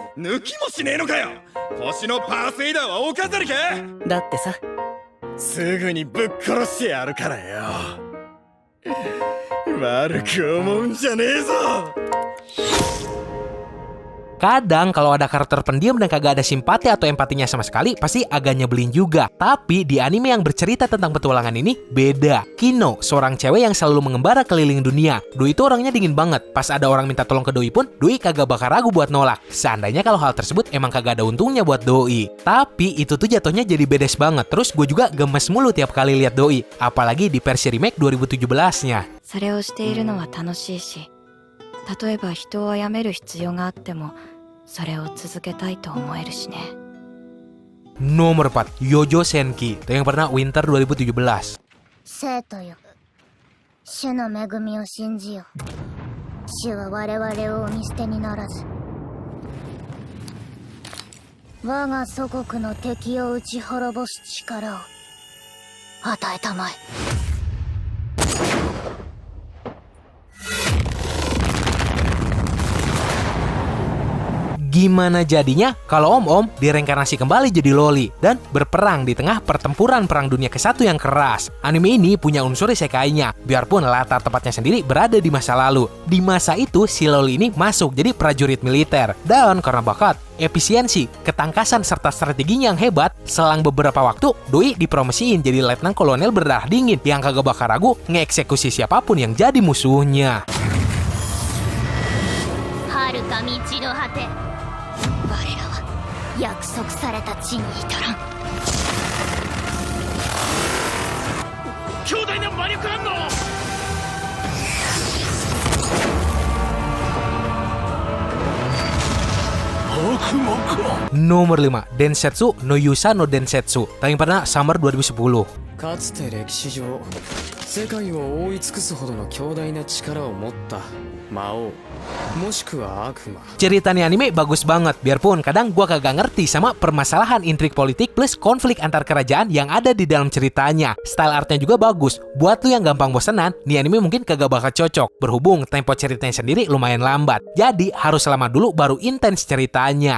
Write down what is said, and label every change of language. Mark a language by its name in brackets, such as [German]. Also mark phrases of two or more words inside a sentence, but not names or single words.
[Japanese] 抜きもしねえのかよ。星のパースエイダーはお飾りか。だってさ、すぐにぶっ殺してやるからよ。悪く思うんじゃねえぞ。 [Indonesian] Kadang kalau ada karakter pendiam dan kagak ada simpati atau empatinya sama sekali, pasti agak nyebelin juga. Tapi di anime yang bercerita tentang petualangan ini, beda. Kino, seorang cewek yang selalu mengembara keliling dunia. Doi itu orangnya dingin banget. Pas ada orang minta tolong ke Doi pun, Doi kagak bakal ragu buat nolak. Seandainya kalau hal tersebut emang kagak ada untungnya buat Doi. Tapi itu tuh jatuhnya jadi bedes banget. Terus gue juga gemes mulu tiap kali lihat Doi. Apalagi di versi remake 2017-nya. [Japanese] それをしているのは楽しいし、例えば人を殺める必要があってもそれを続けたいと思えるしね。 [Indonesian] Nomor 4, Yojo Senki, tayang perdana Winter 2017. [Japanese] 生徒よ、主の恵みを信じよ。主は我々をお見捨てにならず、我が祖国の敵を打ち滅ぼす力を与えたまえ。 [Indonesian] Gimana jadinya kalau Om-Om direinkarnasi kembali jadi loli dan berperang di tengah pertempuran Perang Dunia ke-1 yang keras? Anime ini punya unsur isekainya, biarpun latar tempatnya sendiri berada di masa lalu. Di masa itu, si loli ini masuk jadi prajurit militer. Dan karena bakat, efisiensi, ketangkasan, serta strateginya yang hebat, selang beberapa waktu, Doi dipromosiin jadi letnan kolonel berdarah dingin yang kagak bakal ragu ngeeksekusi siapapun yang jadi musuhnya. [Japanese] 遥か道の果て。我らは約束された地に至らん。強大な魔力反応。 [Indonesian] Nomor 5, Densetsu no Yusa no Densetsu. Tayang pernah Summer 2010. [Japanese] かつて歴史上世界を覆い尽くすほどの強大な力を持った魔王もしくは悪魔。 [Indonesian] Cerita nih anime bagus banget, biarpun kadang gua kagak ngerti sama permasalahan intrik politik plus konflik antar kerajaan yang ada di dalam ceritanya. Style artnya juga bagus. Buat lu yang gampang bosenan, nih anime mungkin kagak bakal cocok. Berhubung tempo ceritanya sendiri lumayan lambat. Jadi harus lama dulu baru intens ceritanya.